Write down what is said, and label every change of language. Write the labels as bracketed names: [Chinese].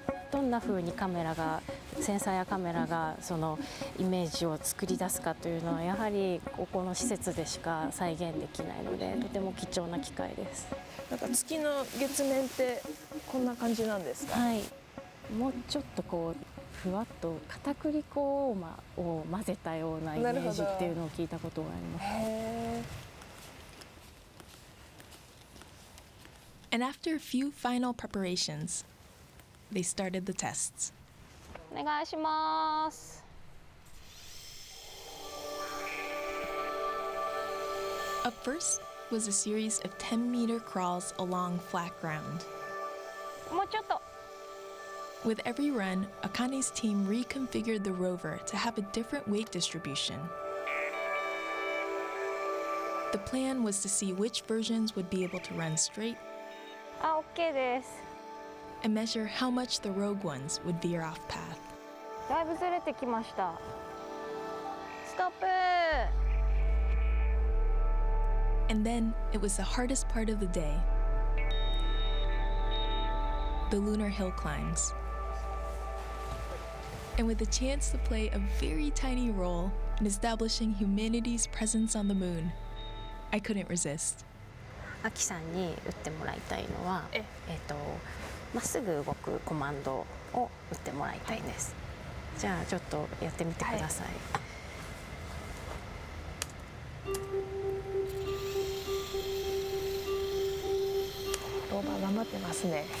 [Japanese] どんな風にセンサーやカメラがそのイメージを作り出すかというのはやはりここの施設でしか再現できないのでとても貴重な機会です。なんか月の月面ってこんな感じなんですか？はい。もうちょっとこうふわっと片栗粉を混ぜたようなイメージっていうのを聞いたことがあります。 [English] And after a few final preparations, they started the tests. [Japanese] お願いします。 [English] Up first was a series of 10-meter crawls along flat ground. [Japanese] もうちょっと。 [English] With every run, Akane's team reconfigured the rover to have a different weight distribution. The plan was to see which versions would be able to run straight [Japanese] あ、OK です。 [English] and measure how much the rogue ones would veer off path. [Japanese] だいぶずれてきました。ストップ。 [English] And then it was the hardest part of the day. The lunar hill climbs. And with a chance to play a very tiny role in establishing humanity's presence on the moon, I couldn't resist. [Japanese] アキさんに打ってもらいたいのは、まっすぐ動くコマンドを打ってもらいたいです。じゃあちょっとやってみてください。ローバー頑張ってますね。